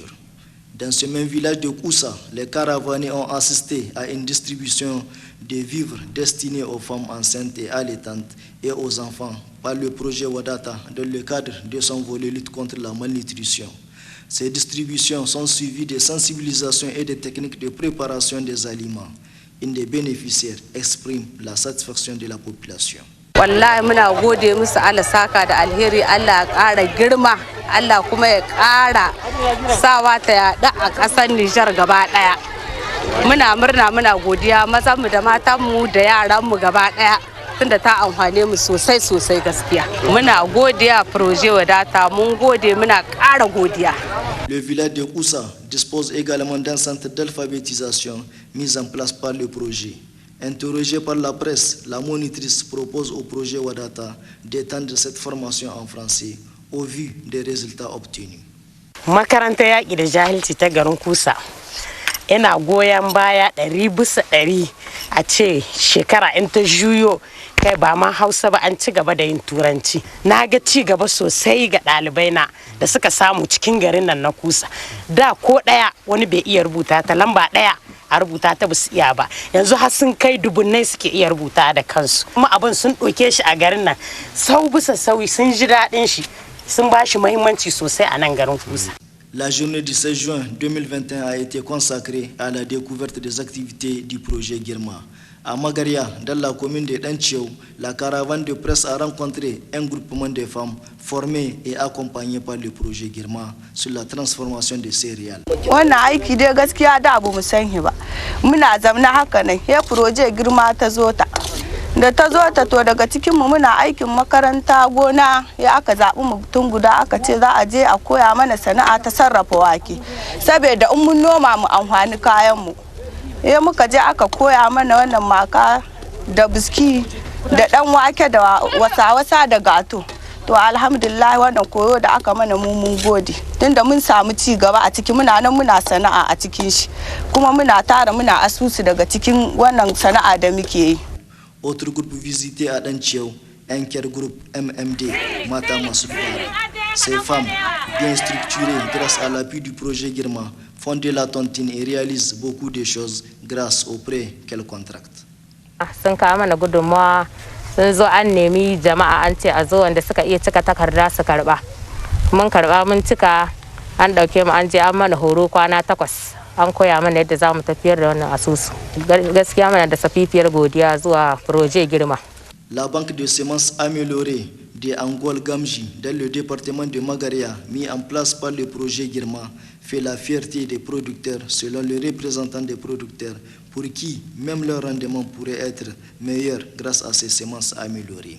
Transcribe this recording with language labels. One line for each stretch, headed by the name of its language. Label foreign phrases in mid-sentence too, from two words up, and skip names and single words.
French: Dans ce même village de Koussa, les caravaniers ont assisté à une distribution de vivres destinés aux femmes enceintes et allaitantes et aux enfants par le projet Wadata dans le cadre de son volet lutte contre la malnutrition. Ces distributions sont suivies de sensibilisation et de techniques de préparation des aliments. Une des bénéficiaires exprime la satisfaction de la population.
Hausa: Wallahi muna gode musu Allah saka da alheri Allah ƙara girma Allah kuma ya ƙara sawa ta yaɗa a ƙasar Nijar gaba ɗaya. Muna murna muna godiya mazanmu da matanmu da yaranmu gaba ɗaya tunda ta amfane mu sosai sosai gaskiya. Muna godiya projet Wadata mun gode muna ƙara godiya.
French: Le village de Koussa dispose également d'un centre d'alphabétisation mis en place par le projet. Interrogée par la presse, la monitrice propose au projet Wadata d'étendre cette formation en français au vu des résultats obtenus.
Hausa: Makaranta yaƙi da jahilci ta garin Kusa ina goyon baya 100% a ce shekara in ta juyo kai ba ma Hausa ba an ci gaba da yin Turanci. Na ga ci gaba sosai ga ɗalibai na da suka samu cikin garin nan na Kusa. Da ko ɗaya wani bai iya rubuta ta lamba ɗaya a rubuta ta basu iya ba. Yanzu har sun kai dubunnai suke iya rubuta da kansu. Kuma abin sun ɗauke shi a garin nan sau bisa sauyi sun ji daɗin shi sun ba shi muhimmanci sosai a nan garin Kusa.
French: La journée du 16 juin 2021 a été consacrée à la découverte des activités du projet Girma. À Magaria, dans la commune de Danchiou, la caravane de presse a rencontré un groupement de femmes formées et accompagnées par le projet Girma sur la transformation des céréales.
Hausa: Wannan aiki dai gaskiya da abu mu san ba. Muna zamna haka ne, ya projet Girma ta zo ta. Da ta zo ta to daga cikin mu muna aikin makaranta gona ya aka zabi mutum guda aka ce za a je a koya mana sana'a ta sarrafa wake. Saboda in mun noma mu amfani kayan mu. Muka je aka koya mana wannan maka da biski da dan wake da wasa da gato. To alhamdulillah wannan koyo da aka mana mu mun gode. Tunda mun samu ci gaba a ciki muna nan muna sana'a a cikin shi. Kuma muna tara muna asusu daga cikin wannan sana'a da muke yi.
French: Autre groupe visité à Danchiou, un groupe MMD, Mata Massoufara. Ces femmes, bien structurées grâce à l'appui du projet Girma, font de la tontine et réalisent beaucoup de choses grâce aux prêts qu'elles contractent.
Hausa: Sun kawo mana gudunmawa sun zo an nemi jama'a an ce a zo wanda suka iya cika takarda su karba. Mun karba mun cika an dauke mu an je an mana horo kwana 8. An koya mana yadda za mu tafiyar da wannan asusu. Gaskiya mana da safifiyar godiya zuwa projet Girma.
French: La banque de semences améliorée de Angol Gamji dans le département de Magaria, mis en place par le projet Girma, fait la fierté des producteurs selon les représentants des producteurs pour qui même leur rendement pourrait être meilleur grâce à ces semences améliorées.